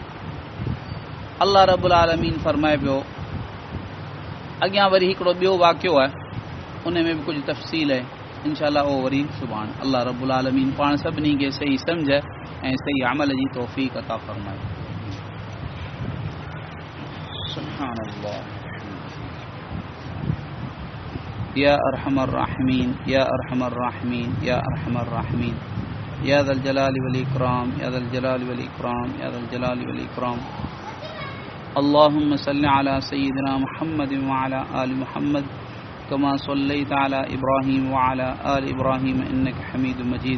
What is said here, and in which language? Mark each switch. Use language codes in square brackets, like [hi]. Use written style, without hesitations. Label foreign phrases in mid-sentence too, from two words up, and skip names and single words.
[ar] الله رب العالمين [sd] फरमाए पियो, अॻियां वरी हिकिड़ो ॿियो वाक़ियो आहे, उन में बि कुझु तफ़सील आहे, इंशाअल्लाह उहो वरी सुभाणे [ar] الله رب العالمين [sd] पाण सभिनी खे सही सम्झ ऐं सही अमल जी तौफ़ीक़ अता फरमाए। [ar] سبحان الله. يا أرحم الراحمين، يا أرحم الراحمين، يا أرحم الراحمين، يا ذا الجلال والإكرام، يا ذا الجلال والإكرام، يا ذا الجلال والإكرام, या ज़ल जलाली वल इकराम, या ज़ल जलाली वल इकराम। اللهم صل على سيدنا محمد وعلى آل محمد كما صليت على إبراهيم وعلى آل إبراهيم إنك حميد مجيد.